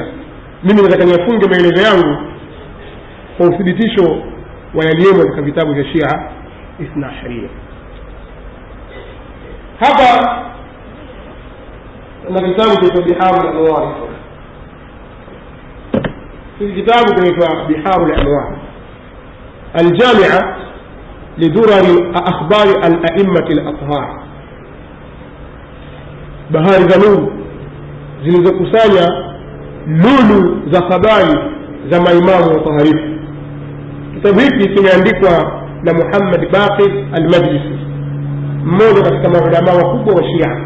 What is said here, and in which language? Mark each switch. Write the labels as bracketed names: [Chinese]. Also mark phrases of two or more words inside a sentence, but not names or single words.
[Swahili] Mimi nataka nifunge maelezo yangu kwa uthibitisho wa yaliyomo katika vitabu vya Shia Ithna Ashariya. Hapa na kitabu cha Biharul Anwar. Hiki kitabu kinaitwa Biharul Anwar, [Arabic] الجامعة لدرر أخبار الأئمة الأطهار. [Swahili] bahari za nuru zilizokusanya lulu za habari za maimamu wataharifu. Kitabu hiki kimeandikwa na Muhammad Baqir al-Majlisi mmoja katika maulama wakubwa wa Shia.